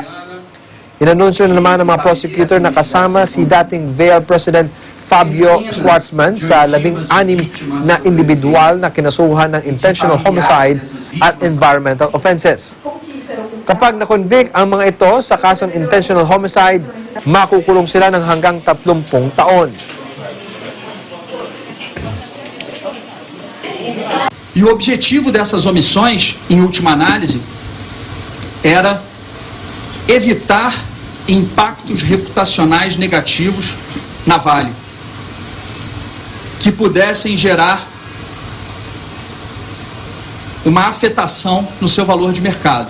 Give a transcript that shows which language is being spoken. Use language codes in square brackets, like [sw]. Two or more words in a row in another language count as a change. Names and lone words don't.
[tl] Inanunsyo na naman ng mga prosecutor na kasama si dating Vale President Fabio Schwartzman sa 16 na individual na kinasuhan ng [en] intentional homicide [tl] at [en] environmental offenses. [tl] Kapag na-convict ang mga ito sa kasong [en] intentional homicide, [tl] makukulong sila ng hanggang 30 taon. [pt] E o objetivo dessas omissões, em última análise, era evitar impactos reputacionais negativos na Vale, que pudessem gerar uma afetação no seu valor de mercado.